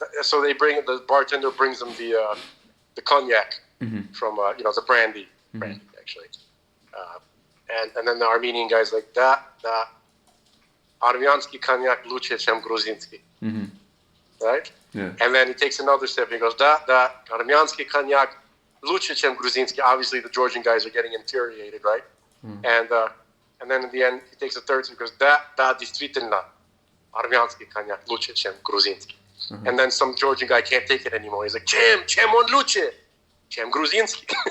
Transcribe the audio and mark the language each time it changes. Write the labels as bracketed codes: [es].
[en] So the bartender brings him the cognac from the brandy actually, and then the Armenian guy's like, [ru] da армянский коньяк лучше, чем грузинский, [en] right? Yeah. And then he takes another sip. He goes, [ru] da армянский коньяк лучше, чем грузинский. [en] Obviously, the Georgian guys are getting infuriated, right? And then in the end, he takes a third sip. He goes, [ru] да, действительно, армянский коньяк лучше, чем грузинский. [en] And then some Georgian guy can't take it anymore. He's like, [ru] чем он лучше, чем грузинский.